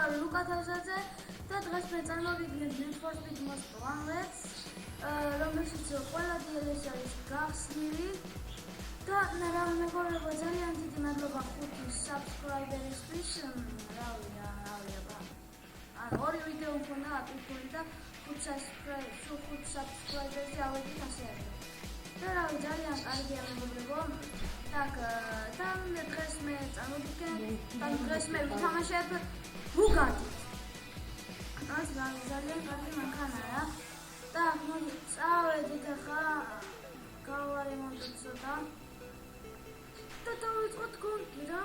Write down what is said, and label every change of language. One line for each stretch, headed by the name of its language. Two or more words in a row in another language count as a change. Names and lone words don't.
Georgian: უკეთესაზე და დღეს მე წარმოვიდგინეთ Need for Speed Most Wanted, რომელშიც ყველა DLC არის გახსნილი და რა მეგობრებო, ძალიან დიდი მადლობა 5 subscriber-ისთვის, ორი ვიდეო მქონდა აპლიკული და 5 subscriber-ზე ავედით ასე არის. და რავი, ძალიან კარგია მეგობრებო.
Russian: Так, там
Georgian: დღეს მე წარმოვიდგინეთ, დღეს მე ვთამაშებ Bugatti. ეს ძალიან კარგი მანქანაა. და მოდი წავედით ახლა გავარემონტოთ ცოტა. და დავიწყოთ გონკი რა.